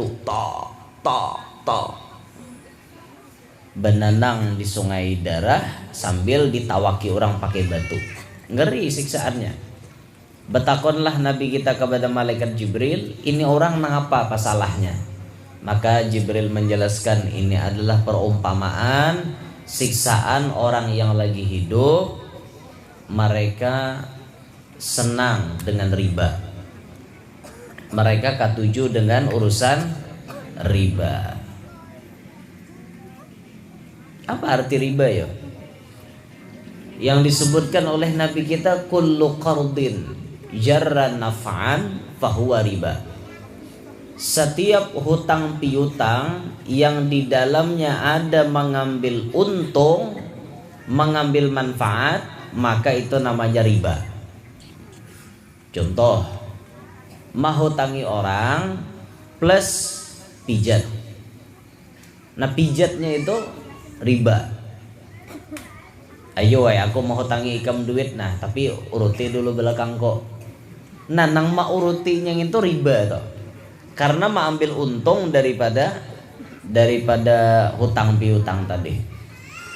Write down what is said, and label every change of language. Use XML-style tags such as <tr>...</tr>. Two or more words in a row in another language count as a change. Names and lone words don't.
<bjn>Tok. Benanang di sungai darah sambil ditawaki orang pakai batu. Ngeri siksaannya. Betakonlah Nabi kita kepada malaikat Jibril, ini orang nangapa salahnya?</bjn> <id>Maka Jibril menjelaskan, ini adalah perumpamaan siksaan orang yang lagi hidup. Mereka senang dengan riba.</id> <bjn>Mereka katuju dengan urusan riba.</bjn> <id>Apa arti riba ya? Yang disebutkan oleh Nabi kita,</id> <ar>كل قرض جر نفعا فهو ربا.</ar> <id>Setiap hutang piutang yang di dalamnya ada mengambil untung, mengambil manfaat, maka itu namanya riba. Contoh, menghutangi orang plus pijat. Nah, pijatnya itu riba.</id> <bjn>Ayo aku mau hutangi ikam duit, nah tapi uruti dulu belakang kok. Nah, nang urutinya itu riba toh. Karena ambil untung daripada hutang piutang tadi.</bjn>